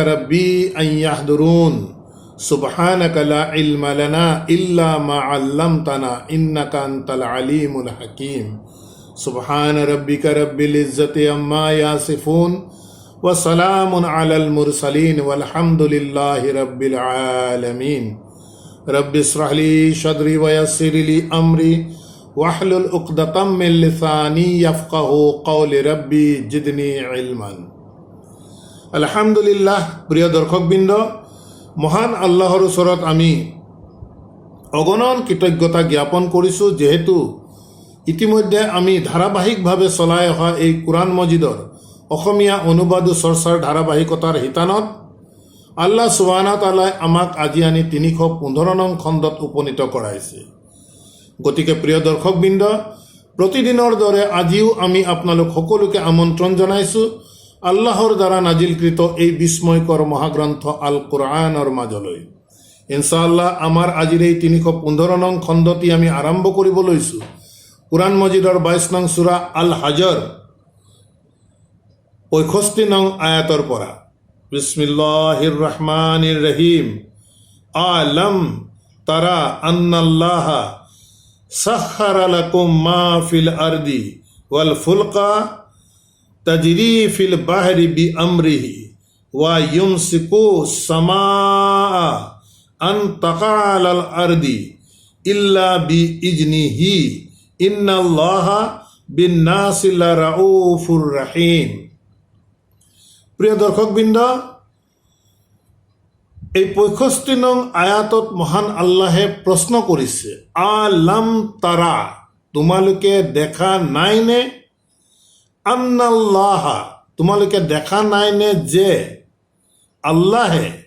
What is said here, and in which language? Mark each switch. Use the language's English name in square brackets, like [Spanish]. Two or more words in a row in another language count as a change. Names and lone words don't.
[Arabic] رب أن يحضرون سبحانك لا علم لنا إلا ما علمتنا إنك أنت العليم الحكيم سبحان ربك رب العزة عما يصفون وسلام على المرسلين والحمد لله رب العالمين رب اشرح لي صدري ويسر لي أمري واحلل عقدة من لساني يفقهوا قولي رب زدني علما. [Assamese] আলহামদুলিল্লাহ। প্রিয় দর্শকবৃন্দ, মহান আল্লাহৰ ওচৰত আমি অগণন কৃতজ্ঞতা জ্ঞাপন কৰিছোঁ, যেহেতু ইতিমধ্যে আমি ধাৰাবাহিকভাৱে চলাই অহা এই কোৰআন মজিদৰ অসমীয়া অনুবাদ চৰ্চাৰ ধাৰাবাহিকতাৰ শিতানত [Arabic] الله سبحانه وتعالى [Assamese] আমাক আজি আনি ৩১৫ নং খণ্ডত উপনীত কৰাইছে। গতিকে প্ৰিয় দৰ্শকবৃন্দ, প্ৰতিদিনৰ দৰে আজিও আমি আপোনালোক সকলোকে আমন্ত্ৰণ জনাইছোঁ আল্লাহৰ দ্বাৰা নাজিলকৃত এই বিস্ময়কৰ মহাগ্ৰন্থ আল কোৰআনৰ মাজলৈ। ইনশাআল্লাহ আমাৰ আজিৰ এই ৩১৫ নং খণ্ডটি আমি আৰম্ভ কৰিব লৈছোঁ কোৰআন মজিদৰ ২২ নং সূৰা আল হাজৰ ৬৫ নং আয়াতৰ পৰা। [Arabic] بسم الله الرحمن الرحيم. ألم تر أن الله سخر لكم ما في الأرض والفلك تجري في البحر بأمره ويمسك السماء أن تقع على الأرض إلا بإذنه إن الله بالناس لرءوف رحيم. [Assamese] প্রিয় দর্শকবৃন্দ, এই ৬৫ নং আয়াতত মহান আল্লাহে প্ৰশ্ন কৰিছে, [Arabic] ألم تر, [Assamese] তোমালোকে দেখা নাইনে, আন্নাল্লাহা, তোমালোকে দেখা নাইনে যে আল্লাহে